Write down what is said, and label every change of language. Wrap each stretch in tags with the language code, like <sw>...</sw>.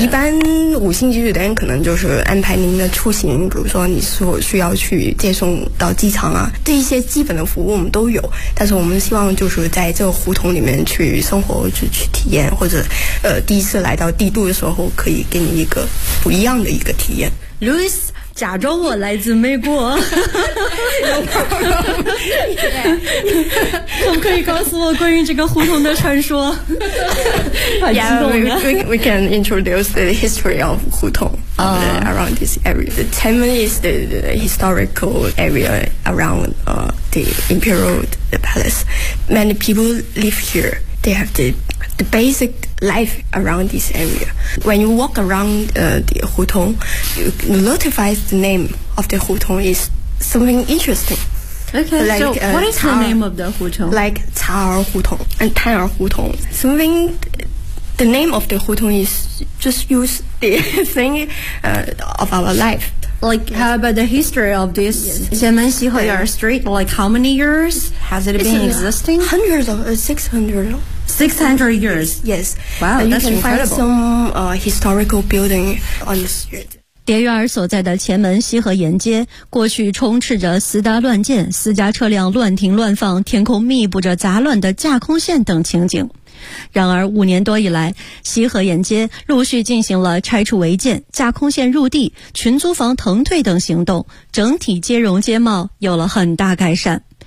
<zh>一般五星级酒店可能就是安排您的出行，比如说你所需要去接送到机场啊，这一些基本的服务我们都有，但是我们希望就是在这个胡同里面去生活，去体验，或者第一次来到帝都的时候可以给你一个不一样的一个体验。 Louis 假装我来自美国可不可以告诉我关于这个胡同的传说？好激动啊。</zh> <en>we can introduce the history of 胡同around this area. The Tianmen is the historical area around the Imperial the Palace. Many people live here. They have the basic life around this area. When you walk around the 胡同, you notify the name of the 胡同 is something interesting. Okay, what is the name of the 胡同? Like 茶儿胡同 and 摊儿胡同. Something, the name of the 胡同 is just use the thing of our life. Like, how about the history of this Tianmen Xihe Street? Like, how many years has it been existing? Hundreds of, 600. 600 years? Yes. Wow, that's incredible. You can find some historical building on the street.</en> <zh>蝶院儿所在的前门西河沿街，过去充斥着私搭乱建，私家车辆乱停乱放，天空密布着杂乱的架空线等情景。然而五年多以来，西河沿街陆续进行了拆除违建、架空线入地、群租房腾退等行动，整体街容街貌有了很大改善。</zh>